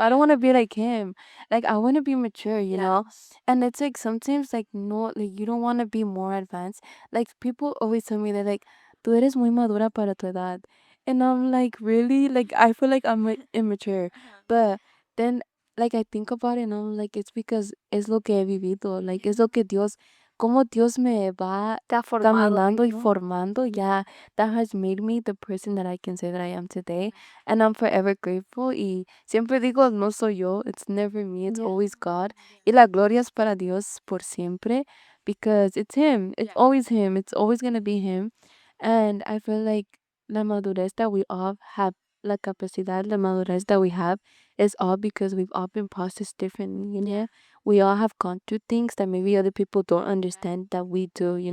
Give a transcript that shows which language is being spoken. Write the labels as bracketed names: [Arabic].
[English] I don't want to be like him. Like I want to be mature, And it's like sometimes like no, like you don't want to be more advanced. Like people always tell me they're like, [Spanish] "Tú eres muy madura para tu edad," [English] and I'm like, really? Like I feel like I'm like, immature, but then like I think about it and I'm like, it's because [Spanish] es lo que he vivido. Like es lo que Dios, como Dios me va Te ha formado, caminando y ¿no? formando. [English] Yeah, that has made me the person that I can say that I am today. And I'm forever grateful. [Spanish] Y siempre digo, no soy yo. [English] It's never me. It's Yeah. always God. [Spanish] Y la gloria es para Dios por siempre. [English] Because it's Him. It's always Him. It's always going to be Him. And I feel like la madurez that we all have, [Spanish] la capacidad, la madurez [English] that we have is all because we've all been processed differently. we all have gone through things that maybe other people don't understand that we do, you